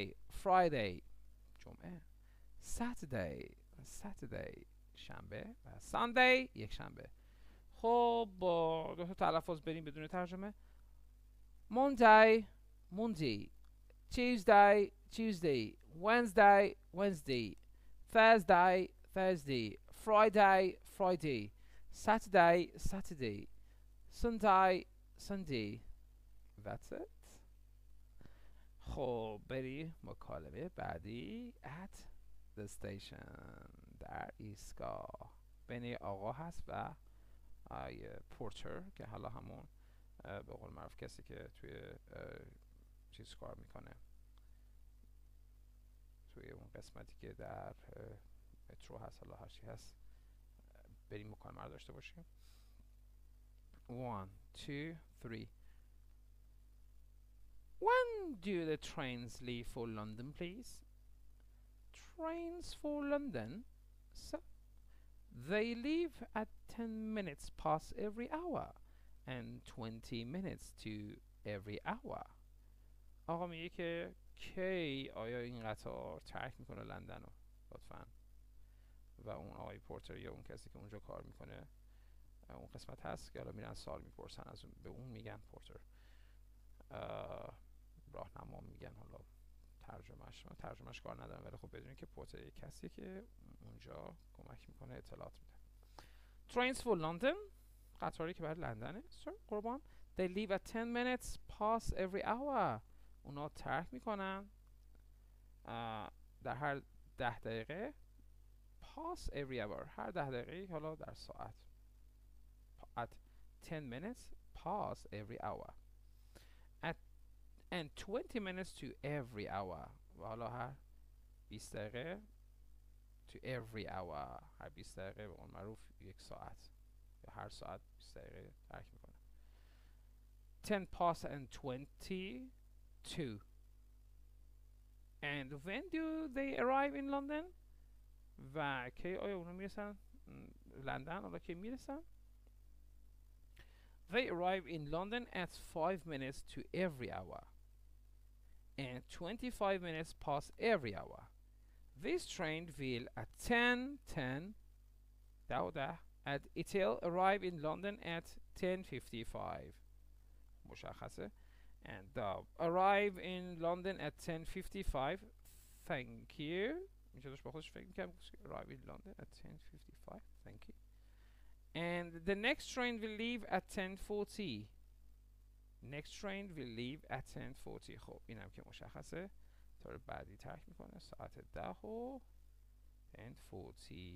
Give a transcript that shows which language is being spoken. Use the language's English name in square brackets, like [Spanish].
[Persian] Friday جمعه. Saturday شنبه و Sunday یک شنبه. خب با دو تا تلفظ بریم بدون ترجمه. [English] Monday Tuesday Wednesday Thursday Friday Saturday Sunday. That's it. [Persian] خب بری مکالمه بعدی [English] at the station [Persian] در ایستگاه. بین آقا هست و پورتر که حالا همون به قول معروف کسی که توی چیز کار میکنه، توی اون قسمتی که در مترو هست، حالا هرچی هست. بریم مکالمه رو داشته باشیم. [English] 1 2 3. When do the trains leave for London, please? Trains for London? So, they leave at 10 minutes past every hour and 20 minutes to every hour. [Persian] آقا میگه که کی آیا این قطار ترک میکنه لندن رو لطفا. و اون آقای پورتر یا اون کسی که اونجا کار میکنه اون قسمت هست که حالا میرن سوال میپرسن از اون، به اون میگن پورتر. راهنما میگن. حالا ترجمهش کار ندارم، ولی خب بدونید که پورتر یک کسیه که اونجا کمک میکنه، اطلاعات میده. [English] Trains for London، [Persian] قطاری که برای لندنه. قربان. [English] They leave at 10 minutes past every hour. [Persian] اونا ترک میکنن در هر 10 دقیقه. [English] Past every hour، [Persian] هر 10 دقیقه، حالا در ساعت. [English] At 10 minutes past every hour. And 20 minutes to every hour. [Persian] و حالا هر 20 دقیقه [English] to every hour، [Persian] هر 20 دقیقه به اون معروف یک ساعت، یا هر ساعت 20 دقیقه ترک میکنه. [English] 10 past and 22. And when do they arrive in London? [Persian] و کی آیا اونا میرسن لندن؟ حالا کی میرسن؟ [English] They arrive in London at 5 minutes to every hour and 25 minutes past every hour. This train will at 10:10 and it'll arrive in London at 10:55. [Persian] مشخصه. [English] And arrive in London at 10:55. Thank you. [Persian] میشه داشت با خودش فکر میکنم [English] arrive in London at 10:55. Thank you. And the next train will leave at 10:40. Next train will leave at 10:40. [Persian] خب اینم که مشخصه. طور بعدی ترک میکنه ساعت 10 و 10:40.